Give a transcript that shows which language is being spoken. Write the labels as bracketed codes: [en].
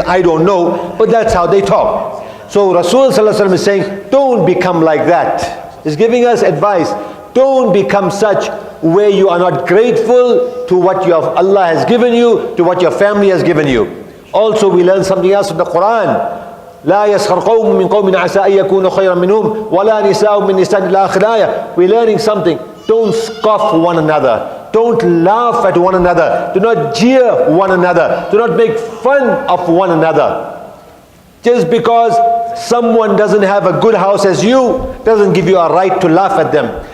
[en] I don't know, but that's how they talk. So Rasul Sallallahu Alaihi Wasallam is saying, don't become like that. He's giving us advice. Don't become such where you are not grateful to what Allah has given you, to what your family has given you. Also we learn something else from the Quran. [ar] لا يسخر قوم من قوم عسى أن يكونوا خيرا منهم ولا نساء من نساء إلى آخر الآية. [en] We're learning something. Don't scoff one another. Don't laugh at one another. Do not jeer one another. Do not make fun of one another. Just because someone doesn't have a good house as you, doesn't give you a right to laugh at them.